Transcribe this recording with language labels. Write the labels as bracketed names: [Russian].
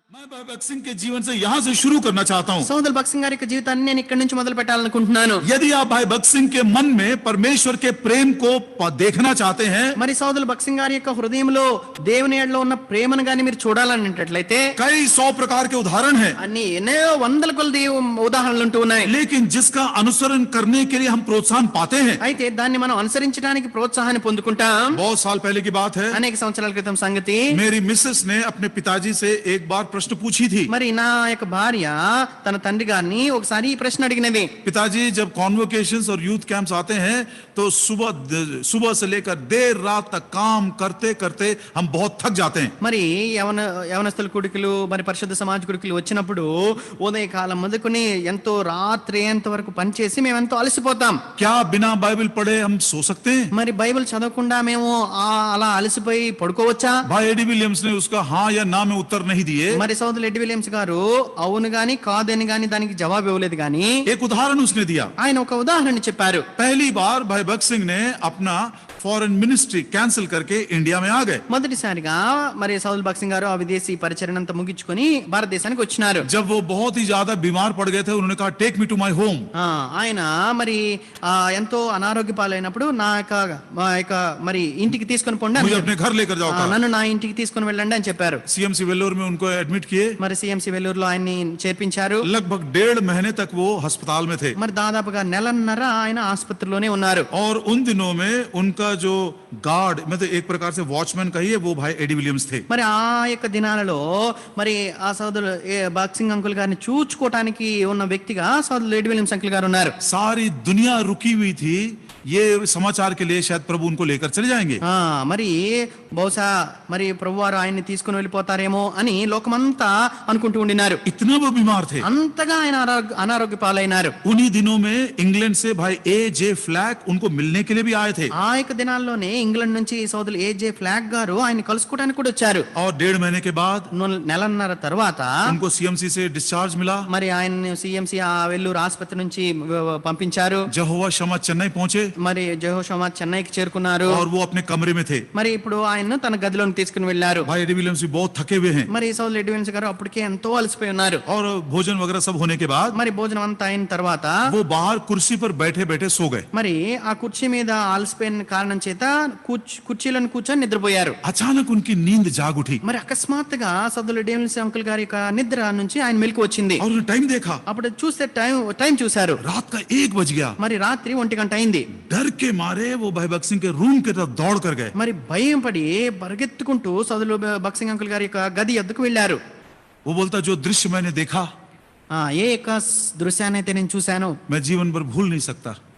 [Hindi] भगत सिंह के जीवन से यहाँ से शुरू करना चाहता हूँ। [Telugu] సోదరులు భగత్ సింగ్ గారి యొక్క జీవితాన్ని నేను ఇక్కడి నుంచి మొదలు పెట్టాలనుకుంటున్నాను. [Hindi] यदि आप भाई भगत सिंह के मन में परमेश्वर के प्रेम को देखना चाहते हैं, [Telugu] మరి సోదరులు భగత్ సింగ్ గారి యొక్క హృదయంలో దేవుని ఎడల ఉన్న ప్రేమను గాని మీరు చూడాలనేటట్లయితే [Hindi] कई 100 प्रकार के उदाहरण हैं, [Telugu] అన్ని ఎన్నో వందల కొలది ఉదాహరణలు ఉంటూ ఉన్నాయి. [Hindi] लेकिन जिसका अनुसरण करने के लिए हम प्रोत्साहन पाते हैं, [Telugu] అయితే దాన్ని మనం అనుసరించడానికి ప్రోత్సాహాన్ని పొందుకుంటాం. [Hindi] बहुत साल पहले की बात है, [Telugu] అనేక సంవత్సరాల క్రితం సంగతి. [Hindi] मेरी मिसेस ने अपने पिताजी से एक बार प्रश्न पूछी थी। [Telugu] మరి నా యొక్క భార్య తన తండ్రి గారిని ఒకసారి ఈ ప్రశ్న అడిగినది. [Hindi] पिताजी, जब कॉन्वोकेशंस और यूथ कैंप्स आते हैं तो सुबह से लेकर देर रात तक काम करते करते हम बहुत थक जाते हैं. [Telugu] మరి యవనస్తుల కుడికలు మరి పరిశుద్ధ సమాజ కుడికలు వచ్చినప్పుడు ఉదయకాలం మొదలుకొని ఎంతో రాత్రి ఎంత వరకు పనిచేసి మేము ఎంతో అలసిపోతాం. [Hindi] क्या बिना बाइबल पढ़े हम सो सकते हैं? [Telugu] మరి బైబిల్ చదవకుండా మేము అలా అలసిపోయి పడుకోవచ్చా? [Hindi] भाई एडी विलियम्स ने उसका हाँ या ना में उत्तर नहीं दिए. [Telugu] మరి సోదరులు ఎడ్డి విలియమ్స్ గారు అవును గాని కాదని గాని దానికి జవాబు ఇవ్వలేదు గాని [Hindi] एक उदाहरण उसने दिया. [Telugu] ఆయన ఒక ఉదాహరణ చెప్పారు. [Hindi] पहली बार भाई भगत सिंह ने अपना फॉरेन मिनिस्ट्री कैंसिल करके इंडिया में आ गए. [Telugu] మొదటిసారిగా మరి సౌదల్ భగత్ సింగ్ గారు ఆ విదేశీ పరిచరణ అంతా ముగించుకొని భారతదేశానికి వచ్చినారు. [Hindi] जब वो बहुत ही ज्यादा बीमार पड़ गए थे, उन्होंने कहा [English] Take me to my home. [Telugu] ఆయన మరి ఎంతో అనారోగ్య పాలైనప్పుడు మా యొక్క మరి ఇంటికి తీసుకొని పోండి, [Hindi] मुझे अपने घर लेकर जाओ. [Telugu] నన్ను నా ఇంటికి తీసుకొని వెళ్ళండి అని చెప్పారు. [Hindi] सीएमसी वेल्लोर में उनको एडमिट किए. [Telugu] మరి సిఎంసి వెల్లూరులో ఆయన్ని చేర్పించారు. [Hindi] लगभग 1.5 महीने तक वो अस्पताल में थे. [Telugu] మరి దాదాపుగా నెలన్నర ఆయన ఆసుపత్రిలోనే ఉన్నారు. [Hindi] और उन दिनों में उनका जो गार्ड, मतलब एक प्रकार से वॉचमैन कहिए, वो भाई एडी विलियम्स थे. [Telugu] మరి ఆ యొక్క దినాలలో మరి ఆ సోదరుడు భగత్ సింగ్ అంకుల్ గారిని చూచుకోవటానికి ఉన్న వ్యక్తిగా సోదరుడు ఎడ్డి విలియమ్స్ అంకుల్ గారు ఉన్నారు. [Hindi] सारी दुनिया रुकी हुई थी, ये समाचार के लिए शायद प्रभु उनको लेकर चले जाएंगे. [Telugu] మరి బహుశా మరి ప్రభు వారు ఆయన్ని తీసుకుని వెళ్ళిపోతారేమో అని లోకమంతా అనుకుంటూ ఉండినారు. [Hindi] इतना वो बीमार थे. [Telugu] అంతగా ఆయన అనారోగ్య పాలైనారు. [Hindi] उन्हीं दिनों में इंग्लैंड से भाई ए.जे. फ्लैक उनको मिलने के लिए भी आए थे. [Telugu] ఆ యొక్క దినాల్లోనే ఇంగ్లాండ్ నుంచి సోదరులు ఏ.జే. ఫ్లాగ్ గారు ఆయన కలుసుకోవడానికి కూడా వచ్చారు. [Hindi] और 1.5 महीने के बाद [Telugu] నెలన్నర తర్వాత [Hindi] उनको सीएमसी से डिस्चार्ज मिला. [Telugu] మరి ఆయన సిఎంసి ఆ వెల్లూరు ఆసుపత్రి నుంచి పంపించారు. [Hindi] यहोवा शम्मा चेन्नई पहुंचे [Telugu] మరి జెహోషామా చెన్నైకి చేరుకున్నారు. [Hindi] और वो अपने कमरे में थे. [Telugu] మరి ఇప్పుడు ఆయన్ను తన గదిలోకి తీసుకుని వెళ్లారు. [Hindi] भाई एडी विलियम्स भी बहुत थके हुए हैं. [Telugu] మరి సోదరులు ఎడ్డి విలియమ్స్ గారు అప్పటికే ఎంతో అలసిపోయి ఉన్నారు. [Hindi] और भोजन वगैरह सब होने के बाद [Telugu] మరి భోజనం అంతా అయిన తర్వాత [Hindi] वो बाहर कुर्सी पर बैठे बैठे सो गए. [Telugu] మరి ఆ కుర్చీ మీద అలసిపోయిన కారణం చేత కుర్చీలను కూర్చొని నిద్రపోయారు. [Hindi] अचानक उनकी नींद जाग उठी [Telugu] మరి అకస్మాత్తుగా సోదరులు ఎడ్డి విలియమ్స్ అంకుల్ గారి యొక్క నిద్ర నుంచి ఆయన మెలకు వచ్చింది. [Hindi] और उन्होंने टाइम देखा. [Telugu] అప్పుడు చూస్తే టైం చూశారు. [Hindi] रात का 1 बज गया. [Telugu] మరి రాత్రి 1 గంట అయింది. [Hindi] डर के मारे वो भाई भगत सिंह के रूम की तरफ दौड़ कर गए. [Telugu] మరి భయం పడి పరిగెత్తుకుంటూ సోదరులు భగత్ సింగ్ అంకుల్ గారి యొక్క గది వద్దకు వెళ్లారు. [Hindi] वो बोलता, जो दृश्य मैंने देखा [Telugu] ఏ యొక్క దృశ్యాన్ని అయితే నేను చూశాను [Hindi] मैं जीवन भर भूल नहीं सकता.